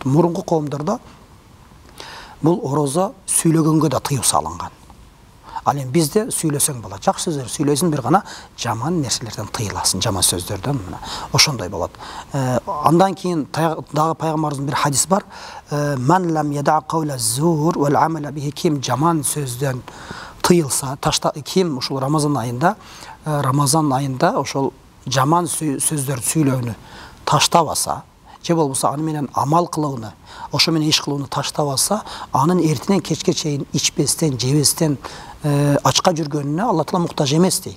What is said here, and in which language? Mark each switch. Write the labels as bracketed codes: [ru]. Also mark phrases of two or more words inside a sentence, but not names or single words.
[ky] Мурунку коомдордо бул ороза сүйлөгөнгө да тыюу салынган. Ал эми бизде сүйлөсөң болот, жакшы сөздөр сүйлөсүң, бир гана жаман нерселерден тыйыласың, жаман сөздөрдөн мына ошондой болот. Андан кийин дагы пайгамбарыбыздын бир хадис бар. [ar] من لم يدع قول الزور والعمل به, [ky] ким жаман сөздөн тыйылса, ким ушул Рамазан айында ошол жаман сөздөрдү сүйлөөнү таштабаса, же болбосо аны менен амал кылууну, ошо менен иш кылууну таштабаса, анын эртинен кечке чейин ичпестен, жебестен ачка жүргөнүнө [ar] الله تعالى [ky] муктаж эмес дейт.